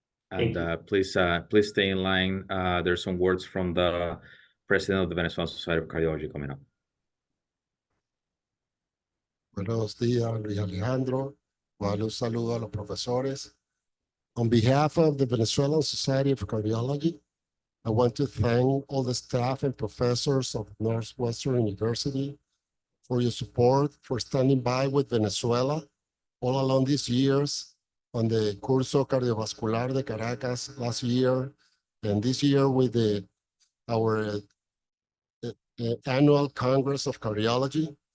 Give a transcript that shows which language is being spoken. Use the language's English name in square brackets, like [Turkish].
[English] And please stay in line. There's some words from the president of the Venezuelan Society of Cardiology coming up. [Spanish] Buenos días, Luis Alejandro. Un saludo a los profesores. [English] On behalf of the Venezuelan Society of Cardiology, I want to thank all the staff and professors of Northwestern University for your support, for standing by with Venezuela all along these years on the Curso Cardiovascular de Caracas last year, and this year with our annual Congress of Cardiology.